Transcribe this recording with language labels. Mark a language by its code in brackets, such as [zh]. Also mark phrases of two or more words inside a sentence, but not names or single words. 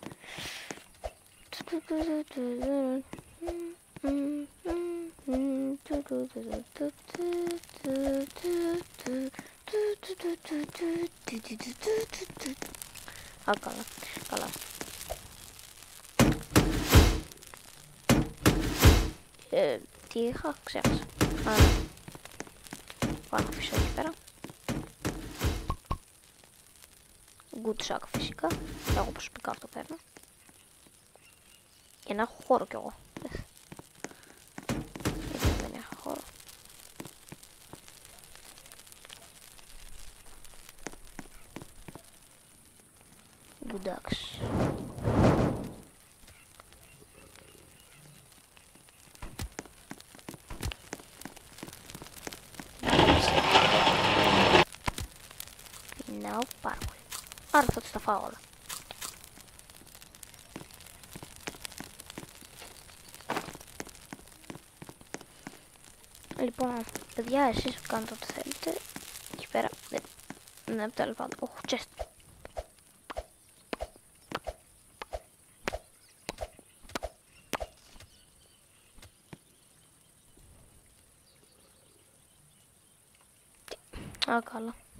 [el] Α, καλά, καλά. Τι είχα, ξέχασα. Α, πάω να αφήσω εκεί πέρα. [en] Good sack [el] φυσικά. Εγώ προσωπικά αυτό παίρνω. Για να έχω χώρο κι εγώ. Γιατί δεν έχω χώρο. [en] Good axe. No, [el] πάρα πολύ. Άρα θα τους τα φάω όλα. Λοιπόν, παιδιά, εσείς κάνετε ό,τι θέλετε. Εκεί πέρα, ναι, τέλος πάντων. Οχ, chest. Α, καλά.